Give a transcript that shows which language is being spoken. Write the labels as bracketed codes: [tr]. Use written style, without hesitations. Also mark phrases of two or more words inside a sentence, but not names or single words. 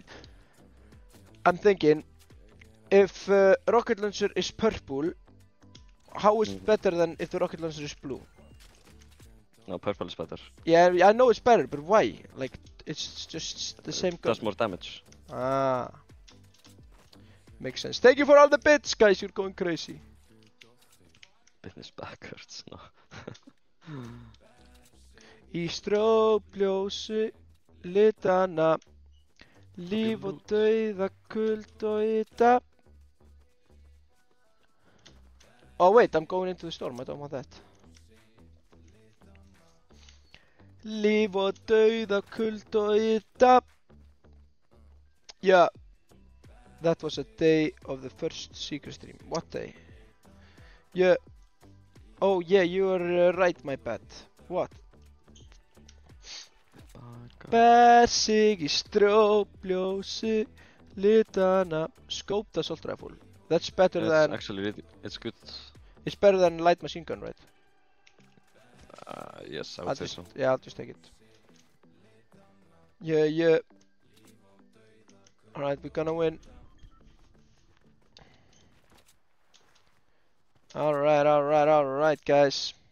[en] I'm thinking, if rocket launcher is purple, how is it better than if the rocket launcher is blue? No, purple is better. Yeah, I know it's better, but why? Like, it's just the same gun. Does more damage. Ah. Makes sense. Thank you for all the bits, guys. You're going crazy. Business backwards, no. [is] Í strópljósi litana, líf og dauða, kuld og yta. [en] Oh wait, I'm going into the storm. I don't want that. [is] Líf og dauða, kuld og yta. [en] Yeah. That was a day of the first secret stream. What day? Yeah. Oh yeah, you are right, my bad. What? [is] Ber sig í strópljósi litana. [en] Scoped assault rifle. That's better than... Actually, really, it's good. It's better than light machine gun, right? Yes, I would say so. Yeah, I'll just take it. Yeah, yeah. Alright, we're gonna win. Alright, guys.